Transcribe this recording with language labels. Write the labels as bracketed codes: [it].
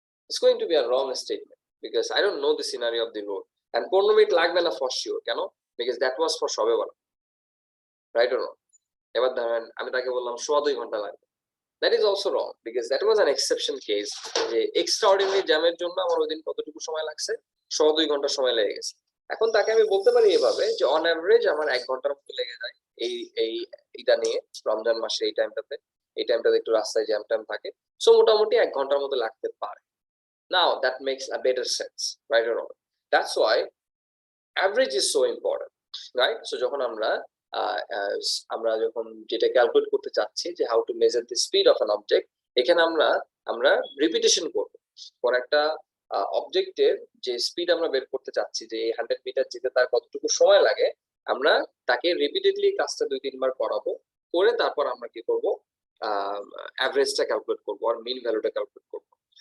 [en] It's going to be a wrong statement because I don't know the scenario of the road. [bn] And 15 minute লাগবে না [en] for sure, [bn] কেন? [en] Because that was for [bn] সবে বলা, [en] Right or wrong? [bn] এবার ধরেন আমি তাকে বললাম 2.25 ঘন্টা লাগবে, [en] that is also wrong because that was an exception case, [bn] যে এক্সট্রাঅর্ডিনারি জ্যামের জন্য আমার ওই দিন কতটুকু সময় লাগছে, 2.25 ঘন্টা সময় লেগে গেছে। এখন তাকে আমি বলতে পারি এভাবে যে [en] on average [bn] আমার 1 ঘন্টার মতো লেগে যায় এই এই এটা নিয়ে, রমজান মাসে এই টাইমটাতে একটু রাস্তায় জ্যাম ট্যাম থাকে, সো মোটামুটি 1 ঘন্টার মতো লাগতে পারে। [en] Now that makes a better sense, right or wrong? That's why average is so important, right? [bn] So যখন আমরা যখন যেটা ক্যালকুলেট করতে চাচ্ছি যে [en] how to measure the speed of an object, [bn] এখানে আমরা রিপিটেশন করব। কোন একটা অবজেক্টের যে স্পিড আমরা বের করতে চাচ্ছি, যে 100 মিটার যেতে তার কতটুকু সময় লাগে, আমরা তাকে রিপিটেডলি কাজটা 2-3 বার করাবো, করে তারপর আমরা কি করব, অ্যাভারেজটা ক্যালকুলেট করবো আর মিন ভ্যালুটা ক্যালকুলেট করবো।